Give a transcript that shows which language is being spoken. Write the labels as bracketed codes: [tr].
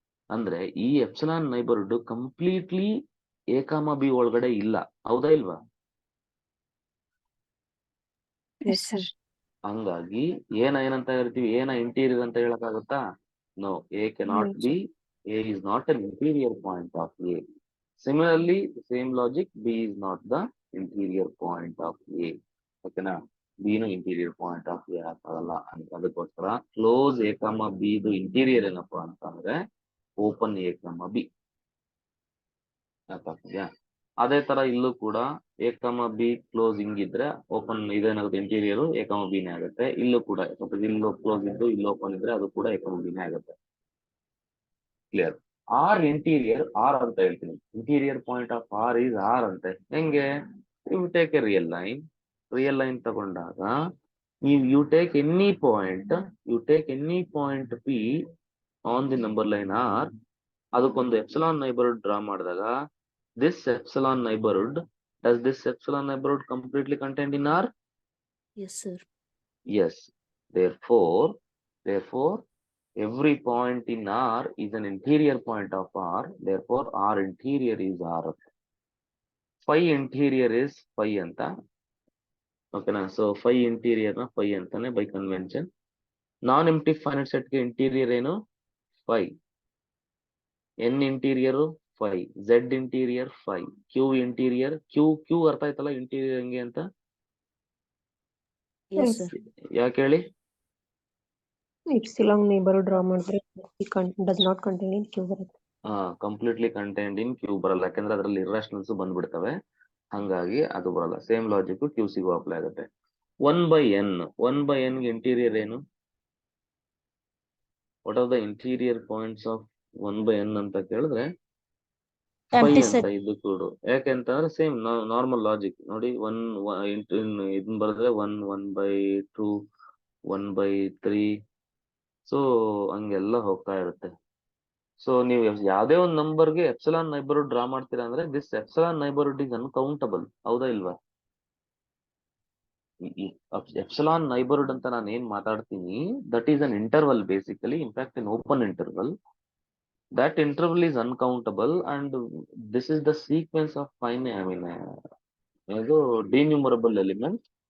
[kn] ಅಂದ್ರೆ ಈ epsilon neighbourhood completely A ಕಾಮ ಬಿ ಒಳಗಡೆ ಇಲ್ಲ, ಹೌದಾ ಇಲ್ವಾ. [en] Yes sir. [kn] ಹಂಗಾಗಿ ಏನಂತ ಹೇಳ್ತೀವಿ, ಏನ ಇಂಟೀರಿಯರ್ ಅಂತ ಹೇಳಕ್ಕಾಗುತ್ತಾ, [en] No, A cannot be, A is not an interior point of A. Similarly, the same logic, B is not the interior point of A. [kn] ಓಕೆನಾ, B ನು [en] interior point of A [kn] ಆಗಲ್ಲ. ಅದಕ್ಕೋಸ್ಕರ close A ಕಾಮ B ಇದು interior ಏನಪ್ಪಾ ಅಂತಂದ್ರೆ open A ಕಾಮ B. ಅರ್ಥಾಗ್ತಿದ್ಯಾ? ಅದೇ ತರ ಇಲ್ಲೂ ಕೂಡ ಎ ಕಾಮ be close ಹಿಂಗಿದ್ರೆ open ಇದೇನಾಗುತ್ತೆ, interior A ಕಾಮ ಬಿನೇ ಆಗುತ್ತೆ. ಇಲ್ಲೂ ಕೂಡ ಇಲ್ಲೂ ಕ್ಲೋಸ್ ಇದ್ದು ಇಲ್ಲಿ ಓಪನ್ ಇದ್ರೆ ಅದು ಕೂಡ ಎ ಕಾಮ ಬಿನೇ ಆಗುತ್ತೆ. ಕ್ಲಿಯರ್? [en] R interior R [kn] ಅಂತ ಹೇಳ್ತೀನಿ, [en] Interior point of R is R ಅಂತೆ. ಹೆಂಗೆ, you take a real line ತಗೊಂಡಾಗ you take any point P on the number line R, ಅದಕ್ಕೊಂದು epsilon neighbourhood draw ಮಾಡಿದಾಗ, this epsilon neighborhood, does this epsilon neighborhood completely contained in R? Yes, sir. Yes. Therefore, every point in R is an interior point of R. Therefore, R interior is R. Phi interior is phi anta. [kn] ಓಕೆನಾ. So five interior ನ five ಅಂತಾನೆ by convention. Non empty finite set ಗೆ interior ಏನು five, N interior five, Z interior five, Q interior Q ಅರ್ಥ ಆಯ್ತಲ್ಲ interior ಹೆಂಗೆ ಅಂತ. [en] Yes, Yes. sir. [kn] ಯಾಕೆ ಹೇಳಿ? [en] Epsilon neighborhood draw ಮಾಡಿದ್ರೆ does not contain in Q ಬರುತ್ತೆ. [kn] ಕಂಪ್ಲೀಟ್ಲಿ ಕಂಟೈನ್ಡ್ ಇನ್ ಕ್ಯೂ ಬರಲ್ಲ, ಯಾಕಂದ್ರೆ ಅದರಲ್ಲಿ ಇರ್ರಾಷನಲ್ಸ್ ಬಂದ್ಬಿಡ್ತವೆ, ಹಂಗಾಗಿ ಅದು ಬರಲ್ಲ. ಸೇಮ್ ಲಾಜಿಕ್ ಕ್ಯೂ ಸಿಗೂ ಅಪ್ಲೈ ಆಗುತ್ತೆ. 1/n, 1/n ಗೆ ಇಂಟೀರಿಯರ್ ಏನು? [en] what are the interior points of 1/n ಅಂತ ಕೇಳಿದ್ರೆ phi Empty [kn] ಅಂತ [en] set. [kn] ಇದು ಕೂಡ. ಯಾಕೆಂತಂದ್ರೆ ಸೇಮ್ ನಾರ್ಮಲ್ ಲಾಜಿಕ್ ನೋಡಿ. ಇದನ್ನ ಬರೆದ್ರೆ 1/2, 1/3, ಸೊ ಹಂಗೆಲ್ಲ ಹೋಗ್ತಾ ಇರುತ್ತೆ. ಸೊ ನೀವು ಯಾವ್ದೇ ಒಂದು ನಂಬರ್ಗೆ ಎಪ್ಸಲಾನ್ ನೈಬರ್ಹುಡ್ ಡ್ರಾ ಮಾಡ್ತೀರಾ ಅಂದ್ರೆ [en] this epsilon neighbourhood is uncountable, [kn] ಹೌದಾ ಇಲ್ವಾ? [en] Epsilon neighbourhood ಅಂತ ನಾನು ಏನ್ ಮಾತಾಡ್ತೀನಿ, that is an interval basically, in fact in open interval. That interval is uncountable and this is the sequence of ಇದು denumerable element.